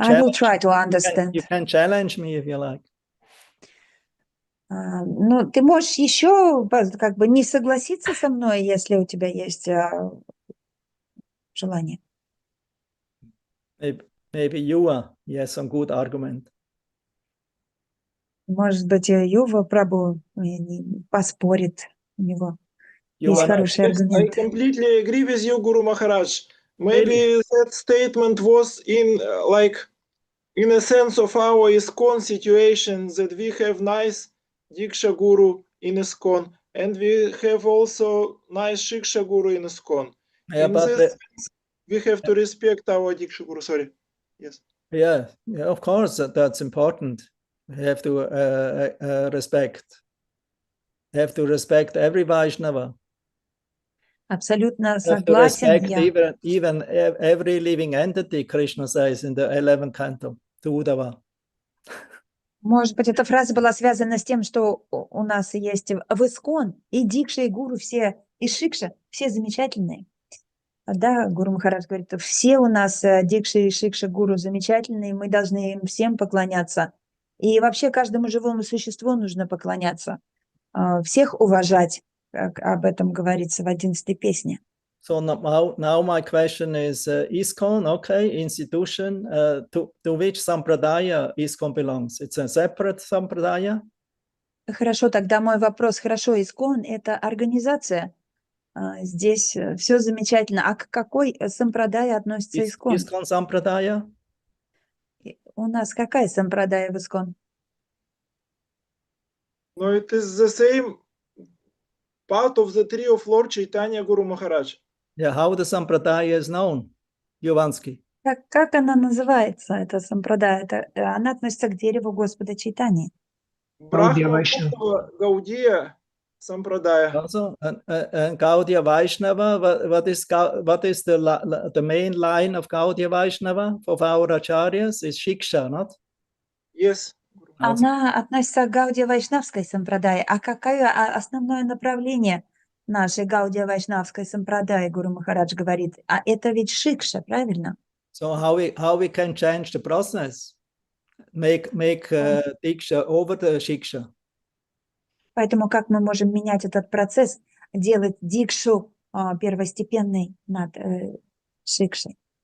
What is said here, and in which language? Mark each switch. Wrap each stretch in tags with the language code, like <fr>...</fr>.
<en>I will try to understand. You can challenge me if you like.</en> <ru>Ну, ты можешь еще как бы не согласиться со мной, если у тебя есть желание.</ru> <en>Maybe Yuva, he has some good argument.</en> <ru>Может быть, Юва Прабху поспорит, у него есть хороший аргумент.</ru> <en>I completely agree with you, Guru Maharaj. Maybe that statement was in a sense of our ISKCON situation, that we have nice Diksha Guru in ISKCON, and we have also nice Shiksha Guru in ISKCON. Yeah, in this sense, we have to respect our Diksha Guru. Sorry. Yes. Yeah, of course, that's important. We have to respect. We have to respect every Vaishnava.</en> <ru>Абсолютно согласен я.</ru> <en>Even every living entity, Krishna says in the 11th canto, to Uddhava.</en> <ru>Может быть, эта фраза была связана с тем, что у нас есть в ИСККОН и Дикша, и Гуру, все, и Шикша, все замечательные. Да, Гуру Махарадж говорит, все у нас Дикша и Шикша Гуру замечательные, мы должны им всем поклоняться. И вообще каждому живому существу нужно поклоняться, всех уважать, как об этом говорится в 11-й песне.</ru> <en>So now my question is, ISKCON, okay, institution, to which sampradaya ISKCON belongs? It's a separate sampradaya?</en> <ru>Хорошо, тогда мой вопрос, хорошо, ИСККОН – это организация, здесь все замечательно. А к какой сампрадае относится ИСККОН? ISKCON сампрадая? У нас какая сампрадая в ИСККОН?</ru> <en>No, it is the same part of the tree of Lord Chaitanya Guru Maharaj. Yeah, how the sampradaya is known, Yuvansky?</en> <ru>Как она называется, эта сампрадая? Она относится к дереву Господа Чайтаньи. Брахма Гаудия Sampradaya.</ru> <en>Also, Gaudiya Vaishnava, what is the main line of Gaudiya Vaishnava of our acharyas is Shiksha, not? Yes.</en> <ru>Она относится к Гаудия Вайшнавской сампрадае. А какое основное направление нашей Гаудия Вайшнавской сампрадаи, Гуру Махарадж говорит? А это ведь Шикша, правильно?</ru> <en>So how we can change the process? Make Diksha over the Shiksha.</en> <ru>Поэтому как мы можем менять этот процесс, делать дикшу первостепенной над Шикшей?</ru>